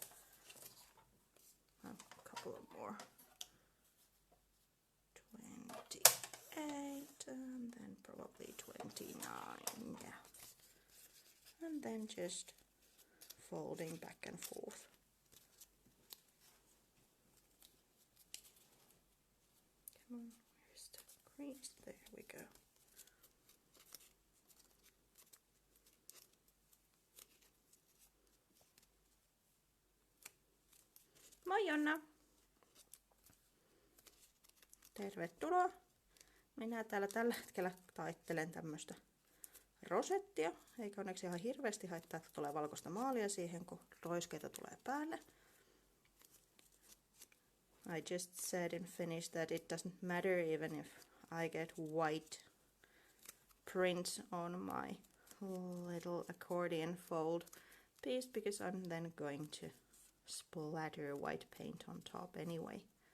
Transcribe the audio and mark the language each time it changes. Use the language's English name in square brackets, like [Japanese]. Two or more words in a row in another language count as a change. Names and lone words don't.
[English] A couple of more. 28 and then probably 29, yeah. And then just folding back and forth. Come on, where's the crease? There we go. [Finnish] Moi Jonna! Tervetuloa! Minä täällä tällä hetkellä taittelen tämmöstä rosettia, eikä onneksi ihan hirveästi haittaa, että tulee valkoista maalia siihen, kun roiskeita tulee päälle. [English] I just said in Finnish that it doesn't matter even if I get white print on my little accordion fold piece, because I'm then going to splatter white paint on top anyway.